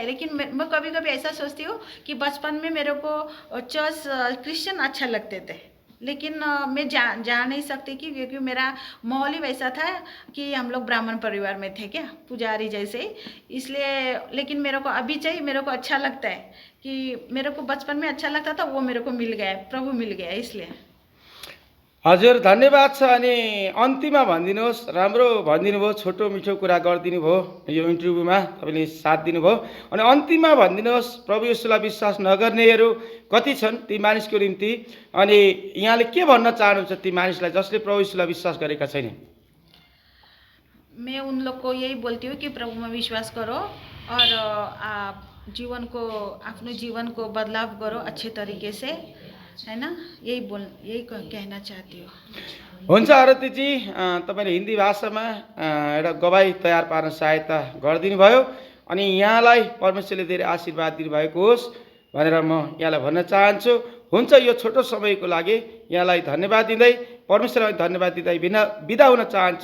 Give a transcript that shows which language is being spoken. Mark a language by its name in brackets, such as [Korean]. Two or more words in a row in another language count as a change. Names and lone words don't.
[Hindi] लेकिन मैं कभी ऐसा सोचती हूँ कि बचपन में मेरे को चर्च क्रिश्चियन अच्छा लगते थे, लेकिन मैं जा नहीं सकती क्योंकि मेरा माहौल ही वैसा था कि हम लोग ब्राह्मण परिवार में थे, क्या पुजारी जैसे। इसलिए लेकिन मेरे को अभी चाहिए, मेरे को अच्छा लगता है कि मेरे को बचपन में अच्छा लगता था, वो मेरे को मिल गया, प्रभु मिल गया। इसलिए [Nepali] हजुर धन्यवाद छ। अनि अन्तिममा भनिदिनुहोस्, राम्रो भनिदिनु भयो, छोटो मिठो कुरा गरिदिनु भयो, यो इन्टरभ्यूमा तपाईँले साथ दिनुभयो। अनि अन्तिममा भनिदिनुहोस्, प्रभु येशूलाई विश्वास नगर्नेहरू कति छन् ती मानिसको निम्ति, अनि यहाँले के भन्न चाहनुहुन्छ ती मानिसलाई जसले प्रभु येशूलाई विश्वास गरेका छैनन्? [Hindi] मैं उन लोग को यही बोलती हूँ कि प्रभु में विश्वास करो और आप अपने जीवन को बदलाव करो अच्छे तरीके से, है ना। यही कहना चाहती हूँ। [Nepali] हुन्छ आरतीजी, तपाईँले हिन्दी भाषामा एउटा गवाई तयार पार्न सहायता गरिदिनु भयो, अनि यहाँलाई परमेश्वरले धेरै आशीर्वाद दिनुभएको होस् भनेर म यहाँलाई भन्न चाहन्छु। हुन्छ, यो छोटो समयको लागि यहाँलाई धन्यवाद दिँदै, परमेश्वरलाई धन्यवाद दिँदै बिदा हुन चाहन्छु।